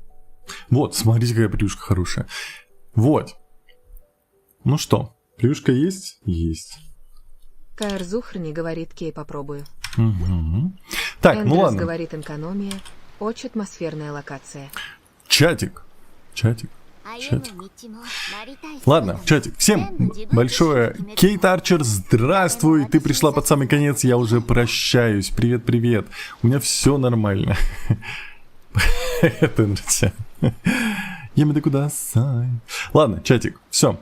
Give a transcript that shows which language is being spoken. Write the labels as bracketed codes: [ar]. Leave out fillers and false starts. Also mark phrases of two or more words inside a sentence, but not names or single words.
[ru] Вот, смотрите, какая плюшка хорошая. Вот. Ну что, плюшка есть? Есть. Каэрзухни говорит, кей, попробую. Угу. Так, ну Эндрюс ладно. говорит, экономия, очень атмосферная локация. Чатик. Чатик. [ja] 歩む道もなりたい [ru] Ладно, чатик. Всем большое. Кейт Арчер, здравствуй. Ты пришла под самый конец, я уже прощаюсь. Привет, привет. У меня все нормально. Это нравится. [ja] やまだ ください. [ru] Ладно, чатик, все.